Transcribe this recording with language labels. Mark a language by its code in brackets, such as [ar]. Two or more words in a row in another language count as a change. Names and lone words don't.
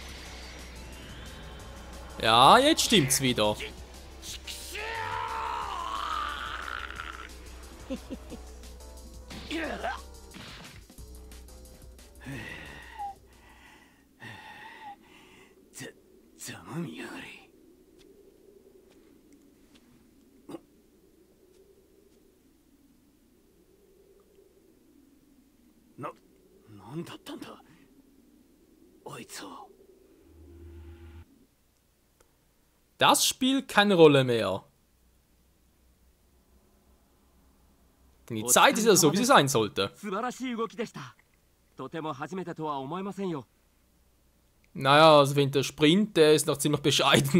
[de] Ja, jetzt stimmt's wieder. [ja] ざまみやがれ。なんだったんだあいつは。 [de] Das spielt keine Rolle mehr. Denn die Zeit ist ja so, wie sie sein sollte. Naja, also ich finde, der Sprint, der ist noch ziemlich bescheiden.